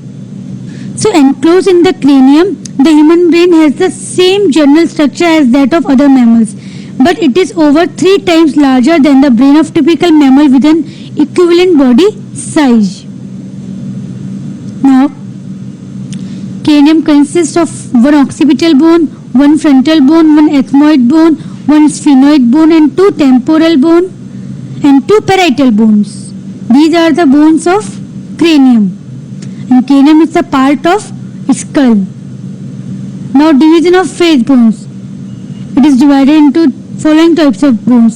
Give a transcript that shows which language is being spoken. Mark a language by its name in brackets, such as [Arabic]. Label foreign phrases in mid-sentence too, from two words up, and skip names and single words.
[English] So enclosed in the cranium, the human brain has the same general structure as that of other mammals, but it is over 3 times larger than the brain of typical mammal with an equivalent body size. Now, cranium consists of 1 occipital bone, 1 frontal bone, 1 ethmoid bone, 1 sphenoid bone, and 2 temporal bone and 2 parietal bones. These are the bones of cranium. And cranium is the part of skull. Now division of face bones. It is divided into following types of bones.